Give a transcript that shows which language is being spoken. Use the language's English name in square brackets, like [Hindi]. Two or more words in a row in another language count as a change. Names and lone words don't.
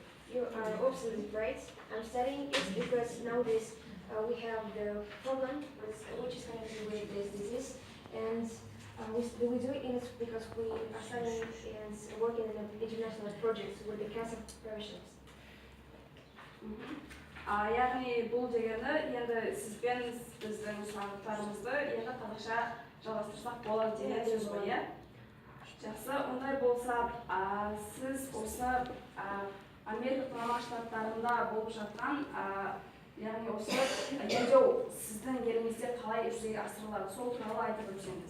[English] You are absolutely right. I'm studying it because nowadays we have the problem which is connected with this disease, and we do it because we are studying and working in international projects with the cancer prevention. [Kazakh] Яғни бұл дегені енді сізбен біздің сұрақтарымызды енді қазақша жалғастырсақ болады деген сөз ғой, иә? Жақсы, ондай болса, сіз осы Америка құрама штаттарында болып жатқан, яғни осы емдеу сіздің еліңізде қалай жүзеге асырылады, сол туралы айтып өтсеңіз.